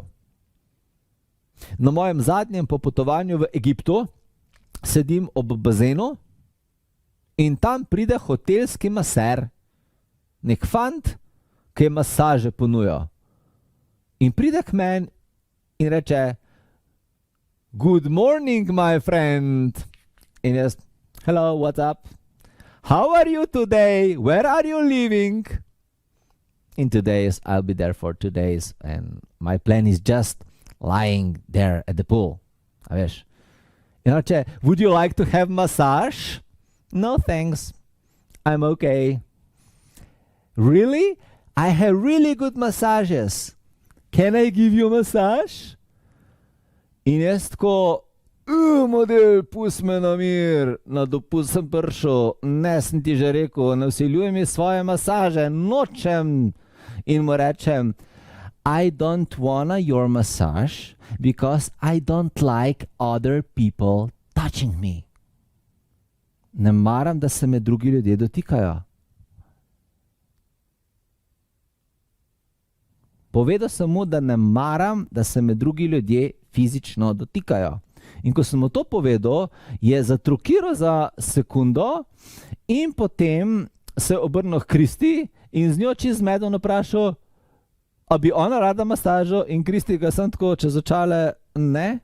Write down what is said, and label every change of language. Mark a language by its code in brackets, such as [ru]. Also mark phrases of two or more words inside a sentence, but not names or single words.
[sl] Na mojem zadnjem popotovanju v Egiptu sedim ob bazenu in tam pride hotelski maser, nek fant, ki je masaže ponujal. In pride k meni in reče: [en] Good morning, my friend. [sl] In jaz: [en] Hello, what's up? How are you today? Where are you living? In 2 days, I'll be there for 2 days and my plan is just lying there at the pool. [sl] A veš? In reče: [en] Would you like to have massage? No, thanks. I'm okay. Really? I have really good massages. Can I give you a massage? [sl] In jaz tako: model, pust me na mir, na dopust sem prišel, ne sem ti že rekel, ne vsiljuj mi svoje masaže, nočem. In mu rečem: [en] I don't wanna your massage because I don't like other people touching me. [sl] Ne maram, da se me drugi ljudje dotikajo. Povedal sem mu, da ne maram, da se me drugi ljudje fizično dotikajo. In ko sem mu to povedal, je zatrukiral za sekundo in potem se obrnil k Kristi in z njo čez zmeden vprašal, a bi ona rada masažo, in Kristi ga sem tako čez očale ne.